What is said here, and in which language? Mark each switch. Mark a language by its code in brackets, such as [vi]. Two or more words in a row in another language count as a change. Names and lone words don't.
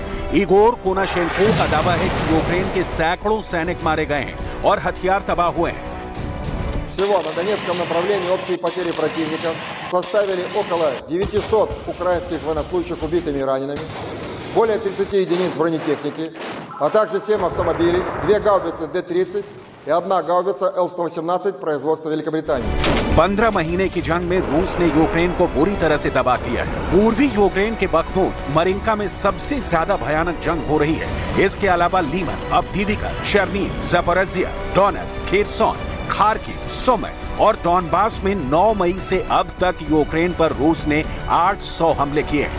[hi] इगोर कोनाशेंको का दावा है कि यूक्रेन के सैकड़ों सैनिक मारे गए हैं और हथियार तबाह हुए हैं। [ru] Всего на Донецком направлении общие потери противника составили около 900 украинских военнослужащих убитыми и ранеными, более 30 единиц бронетехники, а также 7 автомобилей, 2 гаубицы Д-30 и 1 гаубица Л-118 производства Великобритании। [hi] 15 महीने की जंग में रूस ने यूक्रेन को बुरी तरह से तबाह किया है। पूर्वी यूक्रेन के बखमूत, मरिंका में सबसे ज्यादा भयानक जंग हो रही है। इसके अलावा लीमन, अब्दीविका, शेर्निव, ज़पोरिज़िया, डोनेत्स्क, खेरसोन, खार्किव, सुमी और डॉनबास में 9 मई से अब तक यूक्रेन पर रूस ने 800 हमले किए हैं।